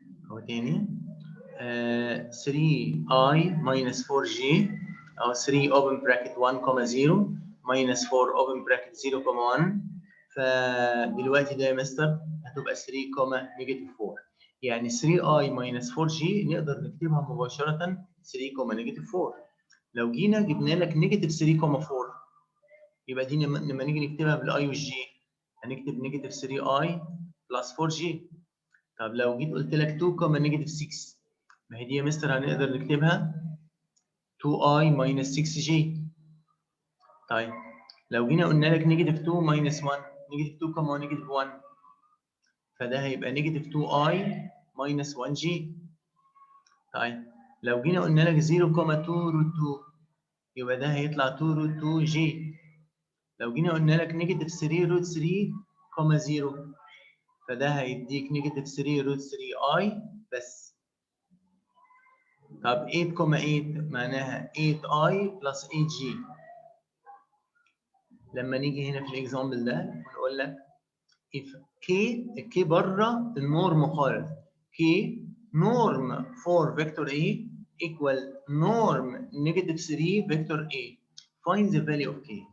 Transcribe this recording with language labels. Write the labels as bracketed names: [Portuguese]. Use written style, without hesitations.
[Arabic] هو تاني [English] 3i minus 4j أو 3 open bracket 1,0 minus 4 open bracket 0,1. [Arabic] فدلوقتي ده يا مستر هتبقى 3, نيجاتيف 4. يعني 3i minus 4j نقدر نكتبها مباشرة 3, نيجاتيف 4. لو جينا جبنا لك نيجاتيف 3,4 يبقى دي لما نيجي نكتبها بالاي والجي هنكتب نيجاتيف 3i بلس 4j. طب لو جيت قلت لك 2, نيجاتيف 6، ما هي دي يا مستر هنقدر نكتبها 2i minus 6j. طيب لو جينا قلنا لك نيجاتيف 2 minus 1، نيجاتيف 2, ونيجاتيف 1، فده هيبقى نيجاتيف 2i minus 1j. طيب لو جينا قلنا لك 0, 2 روت 2 يبقى ده هيطلع 2 روت 2j. لو جينا قلنا لك نيجاتيف 3 روت 3, 0، فده هيديك نيجاتيف 3 روت 3i بس. طب 8,8 معناها 8i بلس 8j. لما نيجي هنا في الاكزامبل ده ونقول لك [English] if k [Arabic] بره النورم خالص، [English] k norm for vector a equal norm negative 3 vector a, find the value of k.